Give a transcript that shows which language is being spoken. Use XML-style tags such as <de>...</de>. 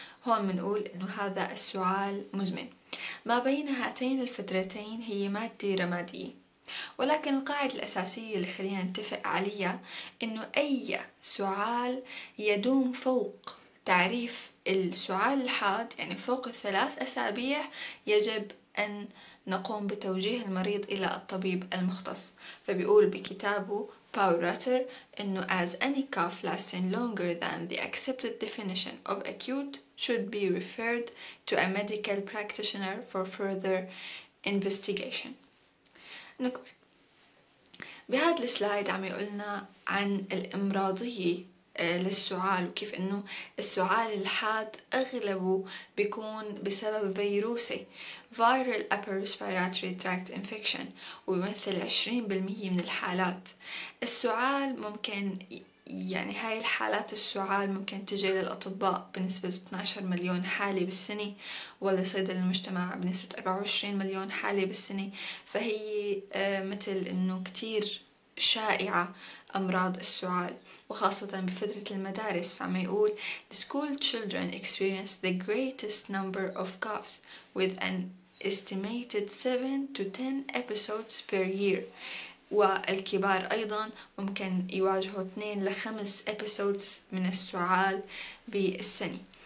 <ar>هون بنقول إنه هذا السعال مزمن. ما بين هاتين الفترتين هي مادة رمادية، ولكن القاعدة الأساسية اللي خلينا نتفق عليها إنه أي سعال يدوم فوق تعريف السعال الحاد، يعني فوق 3 أسابيع، يجب أن نقوم بتوجيه المريض إلى الطبيب المختص. فبيقول بكتابه باور راتر إنه</ar> <en>as any cough lasting longer than the accepted definition of acute should be referred to a medical practitioner for further investigation.</en> <ar>نكمل. بهذا السلايد عم يقولنا عن الإمراضية للسعال، وكيف إنه السعال الحاد أغلبه بيكون بسبب فيروسي</ar> <en>viral upper respiratory tract infection،</en> <ar>ويمثل 20% من الحالات. السعال ممكن يعني هاي الحالات السعال ممكن تجي للأطباء بنسبة 12 مليون حالة بالسنة، ولصيدلة المجتمع بنسبة 24 مليون حالة بالسنة. فهي مثل إنه كتير شائعة أمراض السعال، وخاصة بفترة المدارس. فعم يقول</ar> <en>the school children experience the greatest number of coughs with an estimated 7 to 10 episodes per year.</en> <ar>والكبار أيضا ممكن يواجهوا 2 ل 5 episodes من السعال بالسنة.</ar>